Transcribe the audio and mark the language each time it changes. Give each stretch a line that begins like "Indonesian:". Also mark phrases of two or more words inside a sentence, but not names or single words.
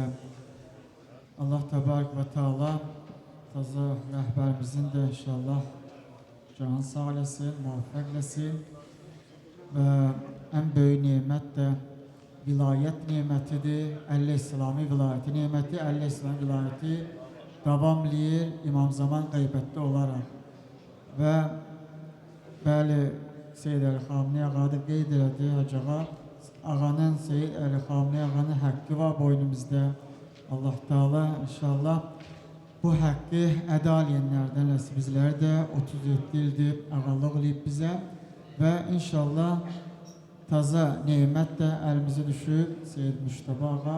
Arabic: الله تبارك وتعالى
Azerbaijani: taze rehberimizin de inşallah canı sağ olasın, muvaffak etsin ve en büyük nimet de vilayet nimetidir. Ehl-i İslami vilayeti nimeti, Ehl-i İslami vilayeti davamlıyır İmam Zaman gıybette olarak ve bəli Seyyid Ali Xamenei Ağa da qeyd elədi Hacığa. Ağanın, Seyyid Ali Xamenei Ağanın hakkı var boynumuzda. Allah Teala inşallah bu hakkı əda eləyənlərdən eləsin. Bizlər də 37 ildir ağalıq eləyib bizə və inşallah taza nimət də əlimizə düşüb Seyyid Müştəba Ağa.